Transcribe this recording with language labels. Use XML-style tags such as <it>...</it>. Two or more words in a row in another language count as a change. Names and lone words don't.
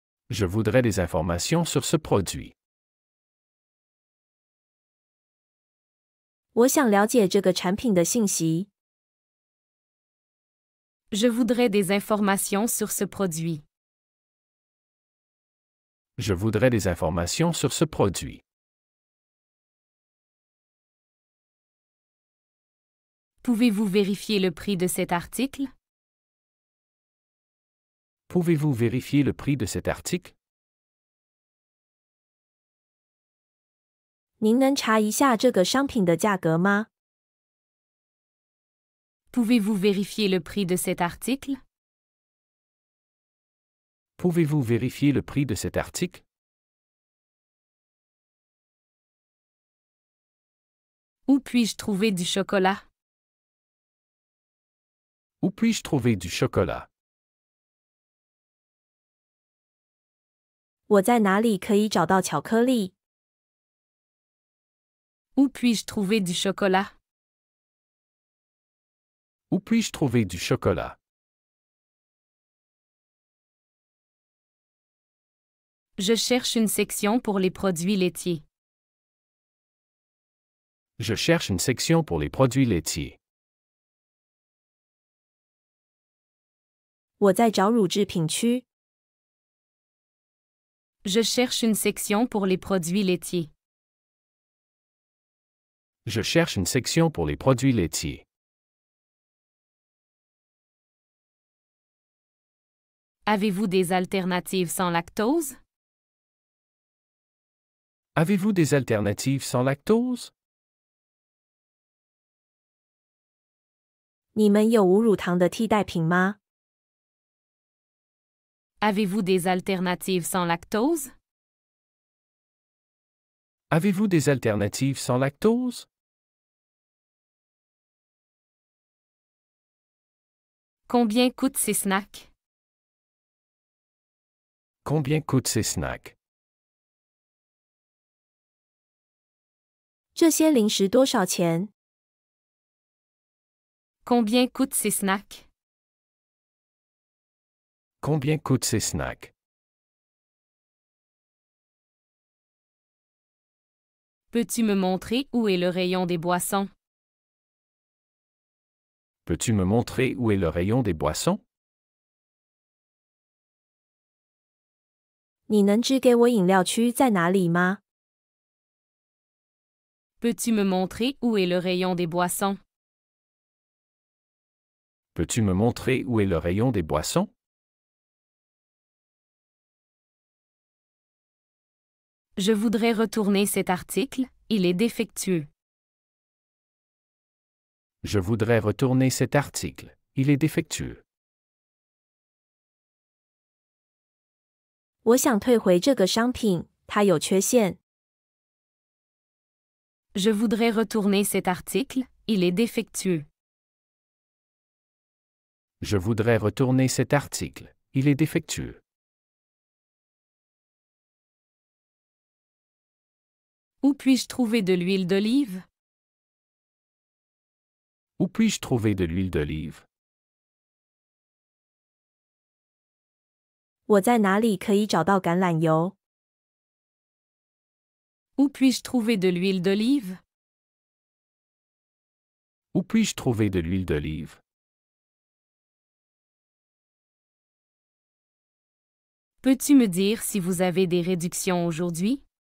<fr>Je voudrais des informations sur ce produit.</fr> <zh>我想了解这个产品的信息。</zh> <fr>Je voudrais des informations sur ce produit. Je voudrais des informations sur ce produit. Pouvez-vous vérifier le prix de cet article? Pouvez-vous vérifier le prix de cet article?</fr> <zh>您能查一下这个商品的价格吗？</zh> <fr>Pouvez-vous vérifier le prix de cet article? Pouvez-vous vérifier le prix de cet article? Où puis-je trouver du chocolat? Où puis-je trouver du chocolat?</fr> <zh>我在哪里可以找到巧克力？</zh> <fr>Où puis-je trouver du chocolat? Où puis-je trouver du chocolat? Je cherche une section pour les produits laitiers. Je cherche une section pour les produits laitiers.</fr> <zh>我在找乳制品区。</zh> <fr>Je cherche une section pour les produits laitiers. Je cherche une section pour les produits laitiers. Avez-vous des alternatives sans lactose? Avez-vous des alternatives sans lactose?</fr> <zh>你们有无乳糖的替代品吗？</zh> <fr>Avez-vous des alternatives sans lactose? Avez-vous des alternatives sans lactose? Combien coûtent ces snacks? Combien coûtent ces snacks?</fr> <zh>这些零食多少钱？</zh> <fr>Combien coûtent ces snacks? Combien coûtent ces snacks? Peux-tu me montrer où est le rayon des boissons? Peux-tu me montrer où est le rayon des boissons?</fr> <zh>你能指给我饮料区在哪里吗？</zh> <fr>Peux-tu me montrer où est le rayon des boissons? Peux-tu me montrer où est le rayon des boissons? Je voudrais retourner cet article, il est défectueux. Je voudrais retourner cet article. Il est défectueux.</fr> <zh>我想退回这个商品，它有缺陷。</zh> <fr>Je voudrais retourner cet article, il est défectueux. Je voudrais retourner cet article. Il est défectueux. Où puis-je trouver de l'huile d'olive? Où puis-je trouver de l'huile d'olive?</fr> <zh>我在哪里可以找到橄榄油？</zh> <fr>Où puis-je trouver de l'huile d'olive? Où puis-je trouver de l'huile d'olive? Peux-tu me dire si vous avez des réductions aujourd'hui?</fr>